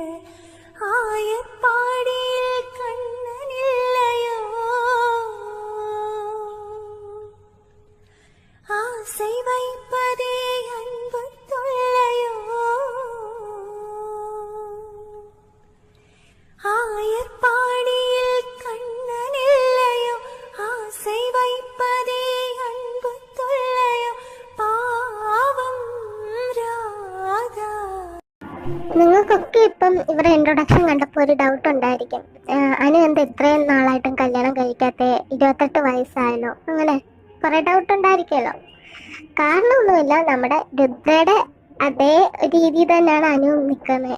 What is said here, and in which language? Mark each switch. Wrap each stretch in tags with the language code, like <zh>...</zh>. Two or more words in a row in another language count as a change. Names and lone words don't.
<ta>ஆயப்பாடியில் கண்ணன் இல்லையோ ஆசை வைப்பதே அன்பு தொல்லையோ ஆயப்பாடியில் கண்ணன் இல்லையோ ஆசை வைப்பதே அன்பு தொல்லையோ பாவம் രാധാ.</ta> <ml>നിങ്ങൾക്കൊക്കെ ഇപ്പം ഇവരുടെ ഇൻട്രൊഡക്ഷൻ കണ്ടപ്പോൾ ഒരു ഡൗട്ട് ഉണ്ടായിരിക്കും, അനു എന്താ ഇത്രയും നാളായിട്ടും കല്യാണം കഴിക്കാത്ത, 28 വയസ്സായല്ലോ, അങ്ങനെ കുറേ ഡൗട്ട് ഉണ്ടായിരിക്കുമല്ലോ. കാരണമൊന്നുമില്ല, നമ്മുടെ രുദ്രയുടെ അതേ രീതി തന്നെയാണ് അനു നിൽക്കുന്നത്.</ml>